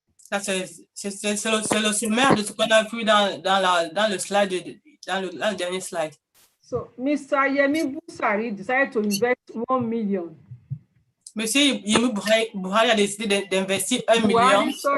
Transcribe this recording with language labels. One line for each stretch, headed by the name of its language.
French: Ça, c'est le sommaire de ce qu'on a vu dans le slide, dans le dernier slide.
English: So Mr. Yemi Busari decided to invest 1 million.
French: Monsieur Yemi Buhari a décidé d'investir 1 million.